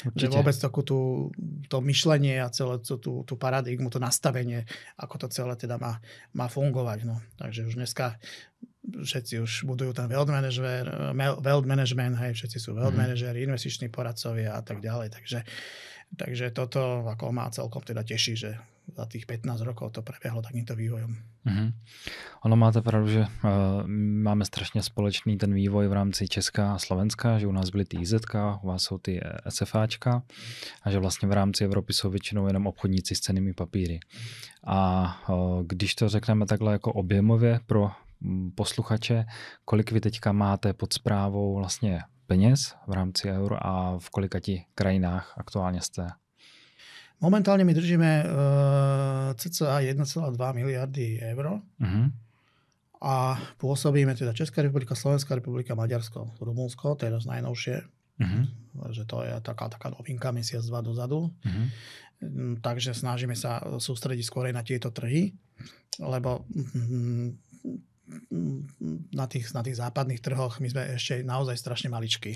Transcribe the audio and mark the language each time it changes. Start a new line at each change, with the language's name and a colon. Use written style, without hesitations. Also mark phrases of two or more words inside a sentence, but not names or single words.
Slovak: Že vôbec to myšlenie a celé tú paradigmu, to nastavenie, ako to celé teda má fungovať. No. Takže už dneska všetci už budujú ten
English: wealth management,
Slovak: hej, všetci sú wealth manažeri, investiční poradcovia a tak ďalej. Takže toto ako ma celkom teda teší, že za tých 15 rokov to prebehlo takýmto vývojom.
Czech: Ono máte pravdu, že máme strašně společný ten vývoj v rámci Česka a Slovenska, že u nás byly ty IZK, u vás jsou ty SFAčka a že vlastně v rámci Evropy jsou většinou jenom obchodníci s cennými papíry. A když to řekneme takhle jako objemově pro posluchače, kolik vy teďka máte pod správou vlastně peněz v rámci euro a v kolikati krajinách aktuálně jste?
Slovak: Momentálne my držíme cca 1,2 miliardy eur a pôsobíme teda Česká republika, Slovenská republika, Maďarsko, Rumunsko, teraz najnovšie. Že to je taká novinka mesiac, dva dozadu. Takže snažíme sa sústrediť skôr na tieto trhy, lebo na tých západných trhoch my sme ešte naozaj strašne maličkí.